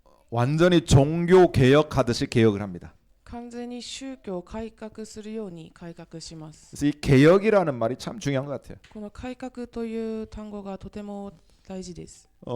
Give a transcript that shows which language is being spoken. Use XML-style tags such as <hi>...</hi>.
<ko>완전히 종교 개혁하듯이 개혁을 합니다.</ko> <ja>完全に宗教を改革するように改革します。</ja> <ko>그래서 이 개혁이라는 말이 참 중요한 것 같아요.</ko> <ja>この改革という単語がとても大事です。</ja>